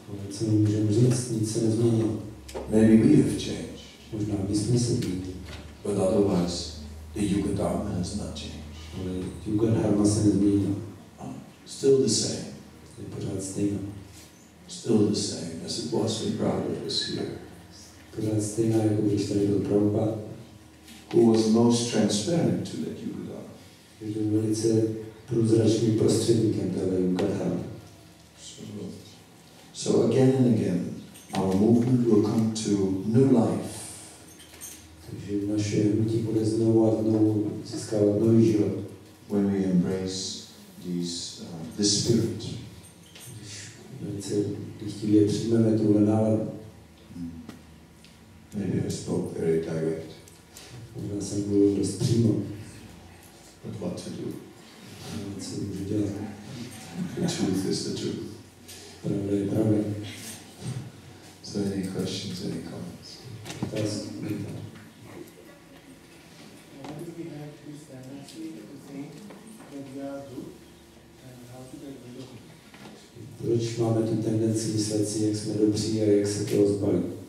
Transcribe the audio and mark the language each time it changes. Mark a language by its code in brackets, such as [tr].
[cs] Co můžeme říct, nic se nezměnilo. [en] Maybe we have changed. [cs] Možná bychom se změnili. [en] But otherwise, the Yuga Dharma has not changed. [cs] Ale Yuga Dharma se nezměnilo. [en] Still the same. [cs] Je pořád stejná. [en] Still the same as it was when Prabhupada was here. [cs] Pořád stejná, jako když tady byl Prabhupada. [en] Who was most transparent to that Yuga Dharma. [cs] Je byl velice průzračným prostředníkem téhle Yuga Dharma. [en] So again and again, our movement will come to new life. [cs] Takže naše hnutí bude znovu a znovu získávat nový život. [en] When we embrace this spirit. [cs] Když velice chtivě přijmeme tuhle náladu. [en] Maybe I spoke very direct. [cs] Možná jsem mluvil dost přímo. [en] But what to do? [cs] Co můžu dělat? [en] The truth is the truth. [cs] Pravda je pravda. [en] So any questions, any comments? [cs] Otázky? [en] Why do we have this tendency to think that we are good and how to get rid of it? [cs] Proč máme tu tendenci myslet si, jak jsme dobří a jak se toho zbavit?